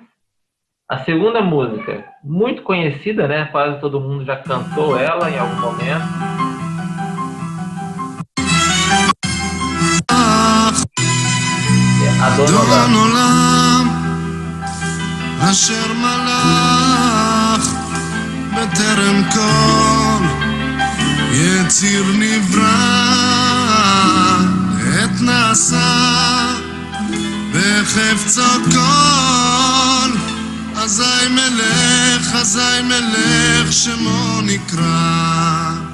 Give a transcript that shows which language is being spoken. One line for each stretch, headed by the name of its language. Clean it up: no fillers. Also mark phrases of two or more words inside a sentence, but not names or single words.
Portuguese: A segunda música, muito conhecida, né? Quase todo mundo já cantou ela em algum momento.
Hebrew: אדון עולם אשר מלך בטרם כל יציר נברא עת נעשה בחפצו כל אזי מלך שמו נקרא